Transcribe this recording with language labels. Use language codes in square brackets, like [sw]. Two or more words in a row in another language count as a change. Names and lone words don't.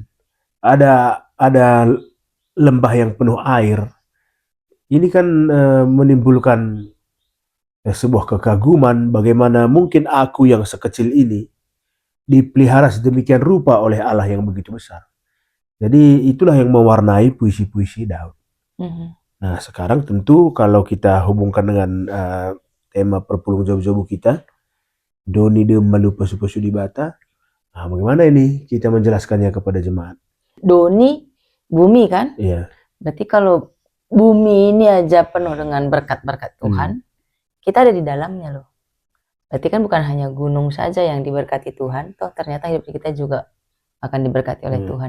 [id] Ada lembah yang penuh air, Ini kan menimbulkan sebuah kekaguman bagaimana mungkin aku yang sekecil ini dipelihara sedemikian rupa oleh Allah yang begitu besar. Jadi itulah yang mewarnai puisi-puisi Daud. Mhm. Nah sekarang tentu kalau kita hubungkan dengan tema perpulung jabu-jabu kita, Doni de malu pesu-pesu di bata, nah, bagaimana ini kita menjelaskannya kepada jemaat? Doni, bumi kan? Iya. Berarti kalau bumi ini aja penuh dengan berkat-berkat Tuhan, kita ada di dalamnya loh. Berarti kan bukan hanya gunung saja yang diberkati Tuhan, toh ternyata hidup kita juga akan diberkati oleh Tuhan.